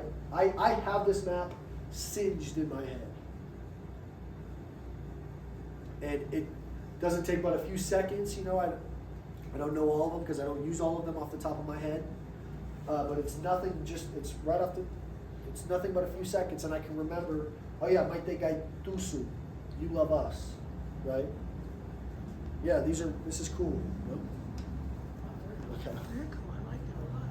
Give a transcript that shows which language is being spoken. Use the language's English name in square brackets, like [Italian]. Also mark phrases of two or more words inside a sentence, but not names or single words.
[English] I have this map singed in my head. And it doesn't take but a few seconds, I don't know all of them because I don't use all of them off the top of my head. But it's nothing, it's nothing but a few seconds, and I can remember, oh yeah, [Basque] maite gai tusu, [English] you love us, right? Yeah, this is cool. No? Okay. Very cool. I like that a lot.